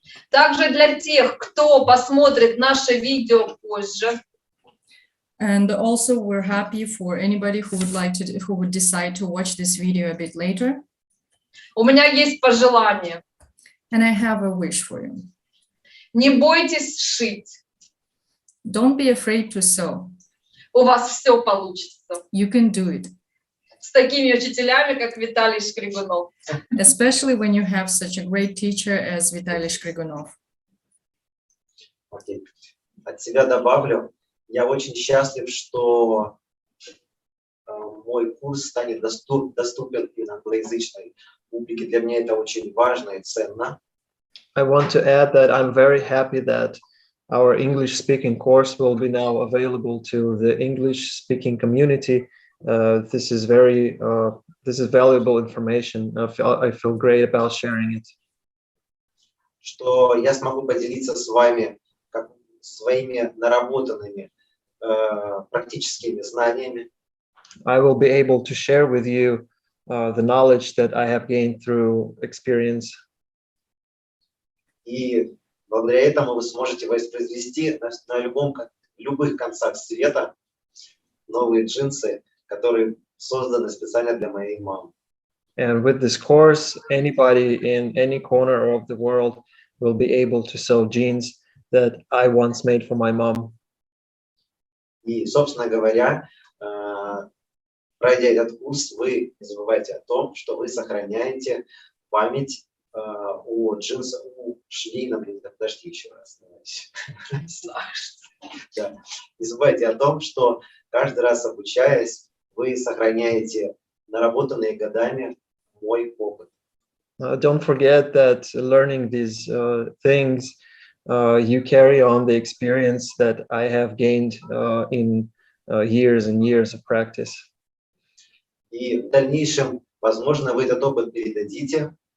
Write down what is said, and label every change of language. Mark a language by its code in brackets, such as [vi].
[ru] Также для тех, кто посмотрит наше видео позже. [en] And also, we're happy for anybody who would decide to watch this video a bit later. [ru] У меня есть пожелание. [en] And I have a wish for you. [ru] Не бойтесь шить. [en] Don't be afraid to sew. [ru] У вас все получится. [en] You can do it. [ru] С такими учителями, как Виталий Шкригунов. [en] Especially when you have such a great teacher as Vitaly Shkrigunov. [ru] Окей. От себя добавлю, я очень счастлив, что мой курс станет доступен и на англоязычной публике. Для меня это очень важно и ценно. [en] I want to add that I'm very happy that our English-speaking course will be now available to the English-speaking community. This is valuable information. I feel great about sharing it. [ru] Что я смогу поделиться с вами своими наработанными практическими знаниями. [en] I will be able to share with you the knowledge that I have gained through experience. [ru] И благодаря этому вы сможете воспроизвести на любых концах света новые джинсы, которые созданы специально для моей мамы. [en] And with this course, anybody in any corner of the world will be able to sew jeans that I once made for my mom. [ru] И, собственно говоря, пройдя этот курс, вы не забывайте о том, что вы сохраняете память о джинсах, о швейном, подожди еще раз. Да. Не забывайте о том, что каждый раз обучаясь, вы сохраняете наработанные годами мой опыт. [en] Don't forget that learning these things, you carry on the experience that I have gained in years and years of practice. [ru] И в дальнейшем, возможно, вы этот опыт передадите.